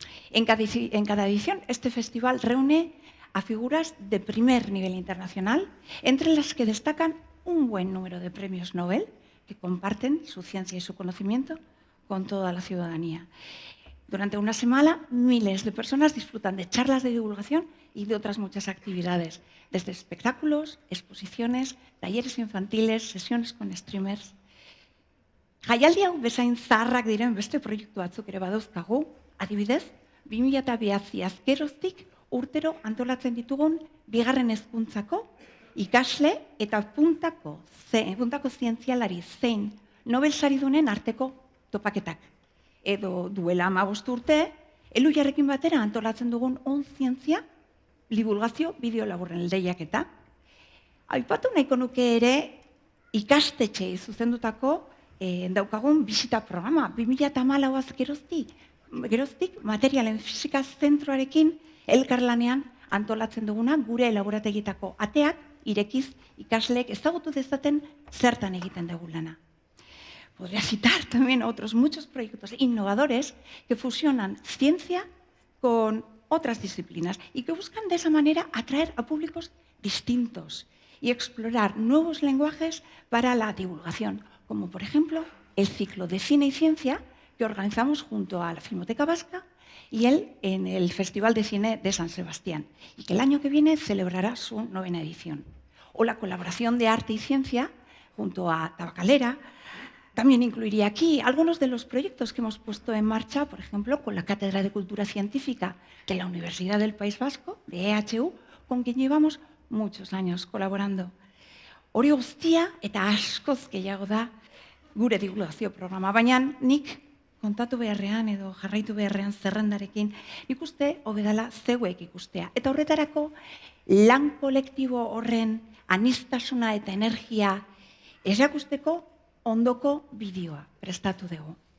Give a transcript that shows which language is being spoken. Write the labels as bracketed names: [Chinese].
[Spanish] En cada edición, este festival reúne a figuras de primer nivel internacional, entre las que destacan un buen número de premios Nobel que comparten su ciencia y su conocimiento con toda la ciudadanía. Durante una semana, miles de personas disfrutan de charlas de divulgación y de otras muchas actividades, desde espectáculos, exposiciones, talleres infantiles, sesiones con streamers. [Basque] Jaialdi hau bezain zaharrak diren beste proiektu batzuk ere badauzkagu, adibidez, 2009 azkeroztik urtero antolatzen ditugun bigarren hezkuntzako ikasle eta puntako zientzialari zein Nobel saridunen arteko topaketak. Edo duela 15 urte, Elujarrekin batera antolatzen dugun on zientzia divulgazio bideo laburren lehiaketa. Aipatu nahiko nuke ere ikastetxeei zuzendutako daukagun bisita programa. 2014 geroztik materialen fisika zentroarekin elkarlanean antolatzen duguna gure laborategietako ateak irekiz ikasleek ezagutu dezaten zertan egiten dugu lana. [Spanish] Podría citar también otros muchos proyectos innovadores que fusionan ciencia con otras disciplinas y que buscan de esa manera atraer a públicos distintos y explorar nuevos lenguajes para la divulgación, como por ejemplo el ciclo de cine y ciencia que organizamos junto a la Filmoteca Vasca y en el Festival de Cine de San Sebastián, y que el año que viene celebrará su 9ª edición. O la colaboración de arte y ciencia junto a Tabacalera. También incluiría aquí algunos de los proyectos que hemos puesto en marcha, por ejemplo, con la Cátedra de Cultura Científica de la Universidad del País Vasco, de EHU, con quien llevamos muchos años colaborando. [Basque] Hori guztia eta askoz gehiago da gure divulgazio programa, baina nik kontatu beharrean edo jarraitu beharrean zerrendarekin nik uste hobedala zeuek ikustea. Eta horretarako lan kolektibo horren aniztasuna eta energia erakusteko ondoko bideoa prestatu dugu.